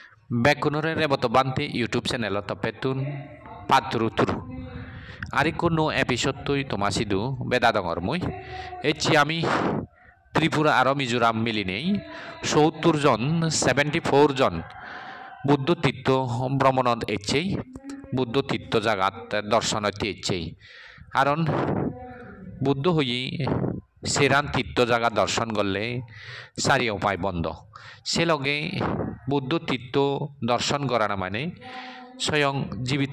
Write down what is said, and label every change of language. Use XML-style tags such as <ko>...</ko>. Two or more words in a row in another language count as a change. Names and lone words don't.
<ccp>Bekunore reboto banti YouTube channel topetun patrutur. Ari kuno episode tui tomasidu beda dongor mui. Echi ami Tripura aro Mizoram milinei ৭০ জন 74 জন বুদ্ধ তীর্থ ভ্রমণত এসেই বুদ্ধ তীর্থ জাগাত দর্শনতে এসেই কারণ বুদ্ধ হই সেরান তীর্থ জায়গা দর্শন করলে চারি উপায় বন্ধ সে লগে বুদ্ধ তীর্থ দর্শন করা না মানে স্বয়ং জীবিত</ccp>